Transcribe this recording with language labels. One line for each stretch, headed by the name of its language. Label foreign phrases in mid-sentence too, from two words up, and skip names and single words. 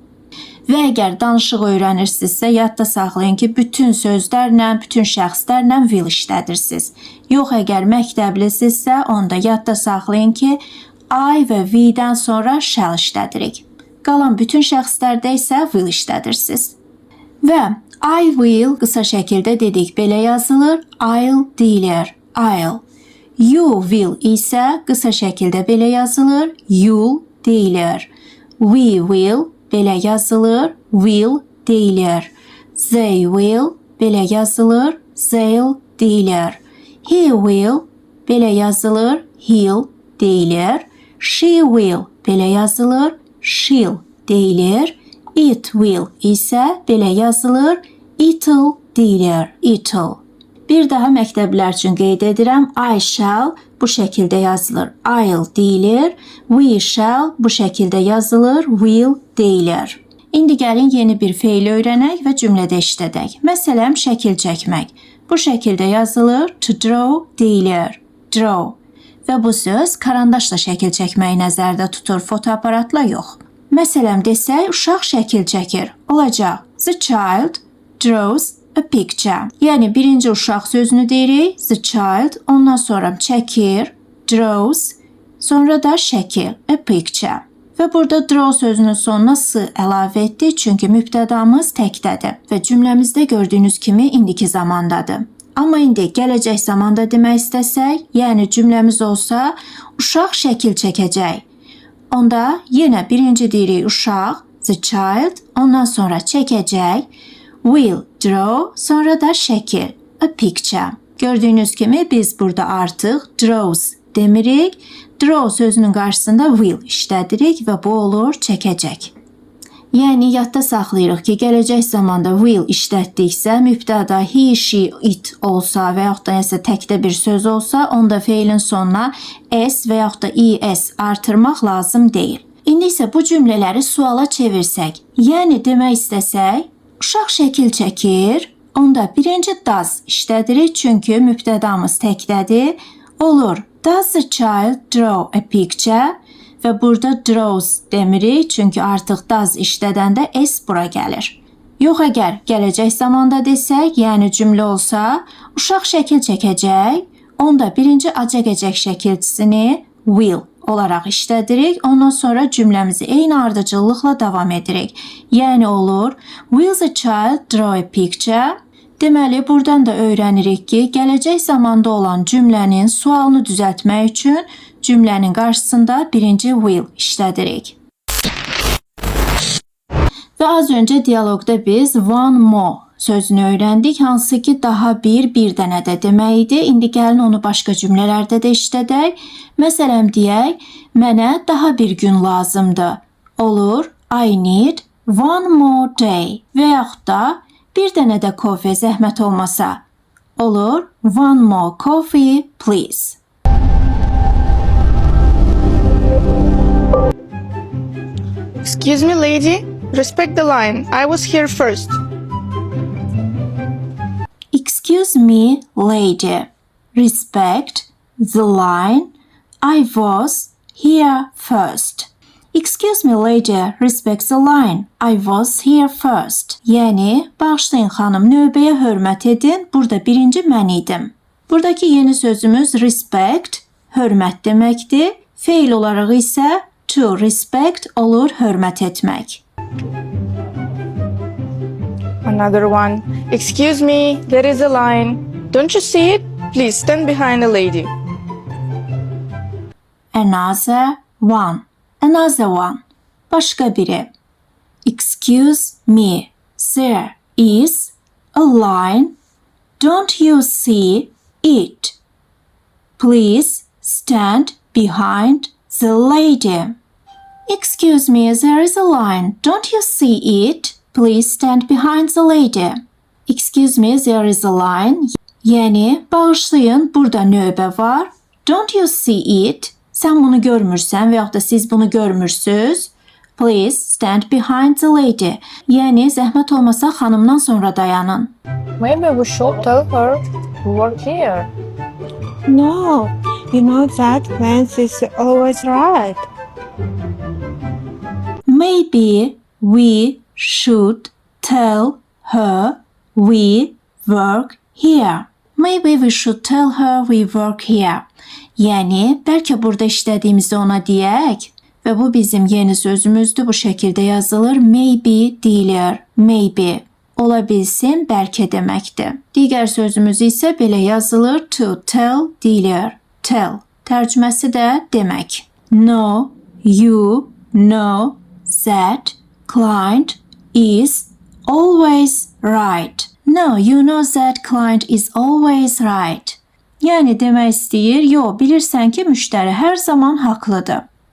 Azerbaijani: Və əgər danışıq öyrənirsinizsə, yadda saxlayın ki, bütün sözlərlə, bütün şəxslərlə will işlədirsiniz. Yox, əgər məktəblisinizsə, onda yadda saxlayın ki, I və V-dən sonra shall işlədirik. Qalan bütün şəxslərdə isə will işlədirsiniz. Və
English: I will
Azerbaijani: qısa şəkildə dedik, belə yazılır. I'll deyilir.
English: I'll. You will
Azerbaijani: isə qısa şəkildə belə yazılır. You'll deyilir.
English: We will
Azerbaijani: belə yazılır. Will deyilir.
English: They will
Azerbaijani: belə yazılır. They'll deyilir.
English: He will
Azerbaijani: belə yazılır. He'll deyilir.
English: She will
Azerbaijani: belə yazılır. She'll deyilir.
English: It will
Azerbaijani: isə belə yazılır.
English: It'll deyilir. It'll.
Azerbaijani: Bir daha məktəblər üçün qeyd edirəm.
English: I shall
Azerbaijani: bu şəkildə yazılır. I'll deyilir.
English: We shall
Azerbaijani: bu şəkildə yazılır. Will deyilir. İndi gəlin yeni bir feil öyrənək və cümlədə işlədək. Məsələn, şəkil çəkmək. Bu şəkildə yazılır.
English: To draw deyilir. Draw.
Azerbaijani: Və bu söz karandaşla şəkil çəkməyi nəzərdə tutur, fotoaparatla yox. Məsələn desək, uşaq şəkil çəkir. Olacaq.
English: The child draws a picture.
Azerbaijani: Yəni birinci uşaq sözünü deyirik.
English: The child.
Azerbaijani: Ondan sonra çəkir. Draws. Sonra da şəkil.
English: A picture.
Azerbaijani: Və burada draw sözünün sonuna s əlavə etdik. Çünki mübtədamız təkdədir. Və cümləmizdə gördüyünüz kimi indiki zamandadır. Amma indi gələcək zamanda demək istəsək, yəni cümləmiz olsa, uşaq şəkil çəkəcək. Onda yenə birinci deyirik uşaq,
English: the child,
Azerbaijani: ondan sonra çəkəcək,
English: will draw,
Azerbaijani: sonra da şəkil,
English: a picture.
Azerbaijani: Gördüyünüz kimi biz burada artıq draws demirik, draw sözünün qarşısında will işlədirik və bu olur çəkəcək. Yəni yadda saxlayırıq ki, gələcək zamanda will işlətdiksə, mübtəda he, she, it olsa və yaxud da nəsə təkdə bir söz olsa, onda feilin sonuna s və yaxud da es artırmaq lazım deyil. İndi isə bu cümlələri suala çevirsək, yəni demək istəsək, uşaq şəkil çəkir, onda birinci does işlədirik, çünki mübtədamız təkdədir, olur.
English: Does the child draw a picture?
Azerbaijani: Və burada draws demirik, çünki artıq does işlədəndə s bura gəlir. Yox, əgər gələcək zamanda desək, yəni cümlə olsa, uşaq şəkil çəkəcək, onda birinci acəgəcək şəkilçisini will olaraq işlədirik, ondan sonra cümləmizi eyni ardıcıllıqla davam edirik. Yəni olur,
English: will the child draw a picture?
Azerbaijani: Deməli, buradan da öyrənirik ki, gələcək zamanda olan cümlənin sualını düzəltmək üçün cümlənin qarşısında birinci will işlədirik. Və az öncə dialoqda biz
English: one more
Azerbaijani: sözünü öyrəndik, hansı ki daha bir dənə də demək idi. İndi gəlin onu başqa cümlələrdə də işlədək. Məsələn deyək, mənə daha bir gün lazımdır. Olur,
English: I need one more day
Azerbaijani: və yaxud da bir dənə də kofe zəhmət olmasa. Olur,
English: one more coffee, please. Excuse me, lady. Respect the line. I was here first. Excuse me, lady. Respect the line. I was here first. Excuse me, lady. Respect the line. I was here first.
Azerbaijani: Yəni, bağışlayın xanım, növbəyə hörmət edin. Burada birinci mən idim. Buradakı yeni sözümüz respect, hörmət deməkdir. Feil olaraq isə
English: to respect
Azerbaijani: olur hörmət etmək.
English: Another one. Excuse me, there is a line. Don't you see it? Please stand behind the lady. Another one. Another one.
Azerbaijani: Başqa biri.
English: Excuse me. There is a line. Don't you see it? Please stand behind the lady. Excuse me, there is a line. Don't you see it? Please stand behind the lady. Excuse me, there is a line.
Azerbaijani: Yəni, bağışlayın, burada növbə var.
English: Don't you see it?
Azerbaijani: Sən bunu görmürsən və yaxud da siz bunu görmürsüz.
English: Please stand behind the lady.
Azerbaijani: Yəni, zəhmət olmasa xanımdan sonra dayanın.
English: Maybe we should tell her to work here. No, you know that Vance is always right. Maybe we should tell her we work here. Maybe we should tell her we work here.
Azerbaijani: Yəni, bəlkə burada işlədiyimizi ona deyək. Və bu bizim yeni sözümüzdür. Bu şəkildə yazılır. Maybe deyilir. Maybe. Ola bilsin, bəlkə deməkdir. Digər sözümüz isə belə yazılır.
English: To tell
Azerbaijani: deyilir. Tell. Tərcüməsi də demək.
English: No, you know that client is always right. No, you know that client is always right.
Azerbaijani: Yəni demək istəyir, yox, bilirsən ki, müştəri hər zaman haqlıdır.